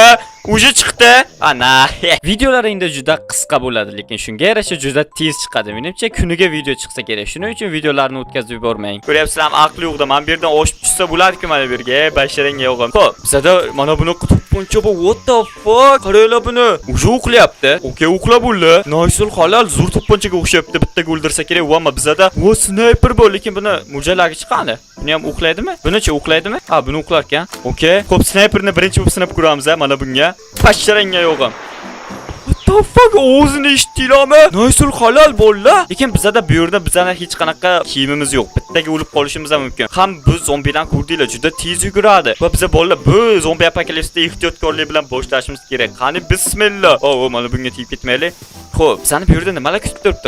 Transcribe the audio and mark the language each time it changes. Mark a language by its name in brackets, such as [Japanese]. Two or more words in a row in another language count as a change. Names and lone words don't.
[Uzbek] Uji chiqdi. Ana. Videolar endi juda qisqa bo'ladi, lekin shunga yarasha juda tez chiqadi. Menimcha kuniga video chiqsa kerak. Shuning uchun videolarni o'tkazib yubormang. Ko'ryapsizlarmi, aqli yo'qda. Men bu yerdan oshib tushsa bo'lardi-ku mana bu yerga. Basharanga yo'g'im. Xo'p, bizda mana buni to'pponcha bu. [English] What the fuck? [Uzbek] Qaranglar buni. Uji o'qlayapti. Okay, o'qlab bo'ldi. Noisul halol zo'r to'pponchaga o'xshayapti. Bittaga o'ldirsa kerak. Va bizda sniper bor, lekin buni mo'ljallagi chiqadi. Buni ham o'qlaydimi? Bunichi o'qlaydimi? Ha, buni o'qlar ekan. Okay. Xo'p, sniperni birinchi bo'lib sinab ko'ramiz, mana bunga. Basharanga yo'g'im. [English] What the fuck? [Uzbek] O'zini eshitdinglarmi? Noisul halol bo'ldi. Lekin bizda bu yerda bizning hech qanaqa kiyimimiz yo'q. Bittaga o'lib qolishimiz ham mumkin. Ham bu zombidan ko'rdinglar, juda tez yuguradi. Va biz bolalar bu zombi apokalipsida ehtiyotkorlik bilan boshlashimiz kerak. Qani bismillah. Mana bunga tegib ketmaylik. Xo'p, bizani bu yerda nimalar kutib turibdi?